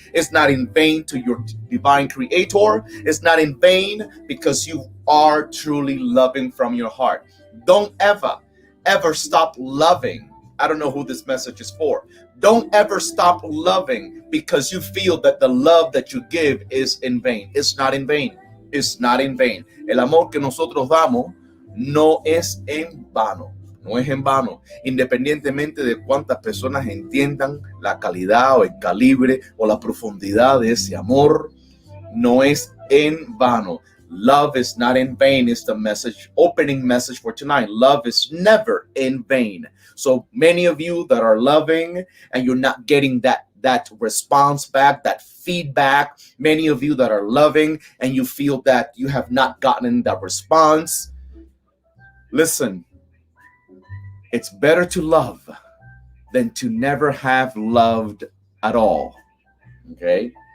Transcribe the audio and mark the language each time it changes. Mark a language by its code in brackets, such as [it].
[en] It's not in vain to your divine creator. It's not in vain because you are truly loving from your heart. Don't ever stop loving. I don't know who this message is for. Don't ever stop loving because you feel that the love that you give is in vain. It's not in vain. It's not in vain. [es] El amor que nosotros damos no es en vano. No es en vano. Independientemente de cuántas personas entiendan la calidad o el calibre o la profundidad de ese amor, no es en vano. [en] Love is not in vain is the message, opening message for tonight. Love is never in vain. So many of you that are loving and you're not getting that response back, that feedback, many of you that are loving and you feel that you have not gotten that response, listen, it's better to love than to never have loved at all. Okay?